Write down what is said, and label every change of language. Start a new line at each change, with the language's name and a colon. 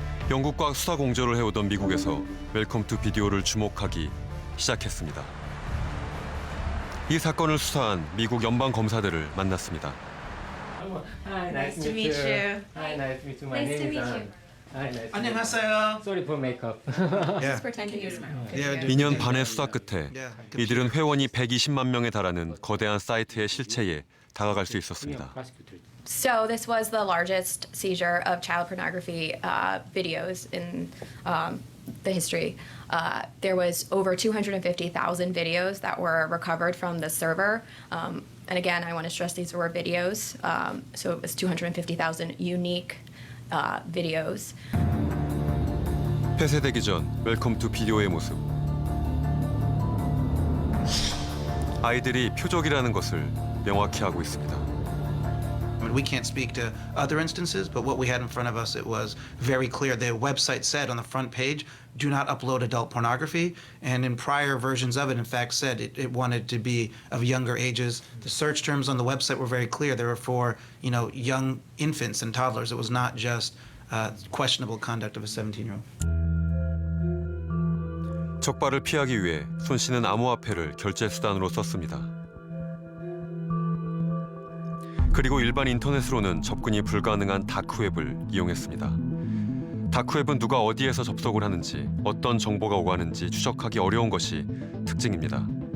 Korean: 영국과 수사 공조를 해오던 미국에서 웰컴 투 비디오를 주목하기 시작했습니다. 이 사건을 수사한 미국 연방 검사들을 만났습니다.
English: Hi, nice to meet you. Hi, nice to meet you. My name is Hi, nice to meet you.
Korean: 안녕하세요.
English: Sorry for makeup. Just pretending you're smiling.
Korean: 2년 반의 수사 끝에 이들은 회원이 120만 명에 달하는 거대한 사이트의 실체에 다가갈 수 있었습니다.
English: So this was the largest seizure of child pornography videos in the history, there was over 250,000 videos that were recovered from the server. And again, I want to stress these were videos, so it was 250,000 unique videos.
Korean: 폐쇄되기 전 웰컴 투 비디오의 모습. 아이들이 표적이라는 것을 명확히 하고 있습니다.
English: We can't speak to other instances, but what we had in front of us, it was very clear. The website said on the front page, do not upload adult pornography. And in prior versions of it, in fact, said it wanted to be of younger ages. The search terms on the website were very clear. They were for, young infants and toddlers. It was not just questionable conduct of a 17-year-old.
Korean: 적발을 피하기 위해 손 씨는 암호화폐를 결제 수단으로 썼습니다. 그리고 일반 인터넷으로는 접근이 불가능한 다크웹을 이용했습니다. 다크웹은 누가 어디에서 접속을 하는지, 어떤 정보가 오가는지 추적하기 어려운 것이 특징입니다.